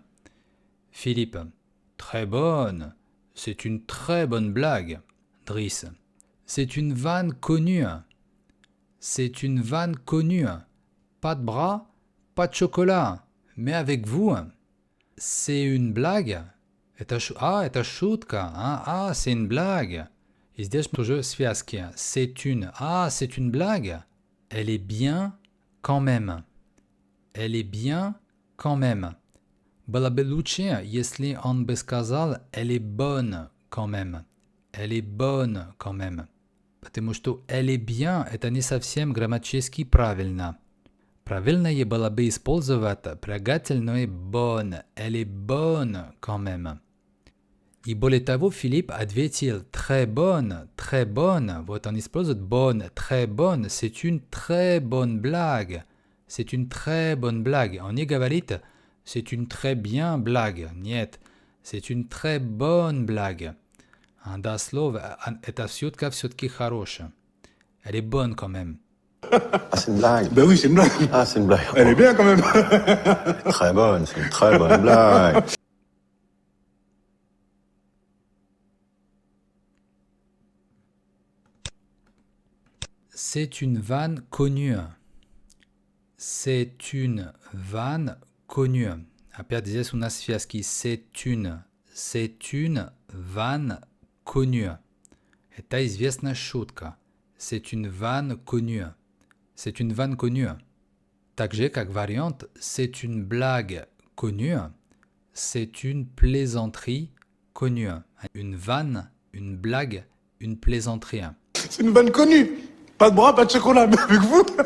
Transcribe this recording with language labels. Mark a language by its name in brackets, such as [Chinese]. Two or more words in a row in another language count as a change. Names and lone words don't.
[French] Philippe. Très bonne. C'est une très bonne blague. Driss. C'est une vanne connue. C'est une vanne connue. Pas de bras, pas de chocolat. Mais avec vous, c'est une blague. [Russian] Это шутка. [French] Ah, c'est une blague. [Russian] И здесь тоже связки. [French] C'est une blague. Elle est bien quand même. Elle est bien quand même. [Russian] Было бы лучше, если он бы сказал [French] «elle est bonne quand même». Elle est bonne quand même. [Russian] Потому что [French] «elle est bien» – [Russian] это не совсем грамматически правильно. Правильнее было бы использовать прилагательное «bonne». [French] Elle est bonne quand même. [Russian] И более того, Philippe ответил [French] très bonne, très bonne. [Russian] Вот он использует [French] bonne, très bonne. C'est une très bonne blague. C'est une très bonne blague. [Russian] Он не говорит [French] c'est une très bien blague. Нет, c'est une très bonne blague. [Russian] Да, слово, это все-таки хорошее. [French] Elle est bonne quand même. Ah, c'est une blague. Ben oui, c'est une blague. Ah, c'est une blague. Elle est bien quand même. Très bonne, c'est une très bonne blague. C'est une vanne connue. C'est une vanne connue. [Russian] Опять здесь у нас связки. [French] C'est une vanne connue. [Russian] Это известная шутка. [French] C'est une vanne connue. C'est une vanne connue. [Russian] Также как вариант, [French] c'est une blague connue. C'est une plaisanterie connue. Une vanne, une blague, une plaisanterie. C'est une vanne connue. Pas de bras, pas de chocolat, mais avec vous.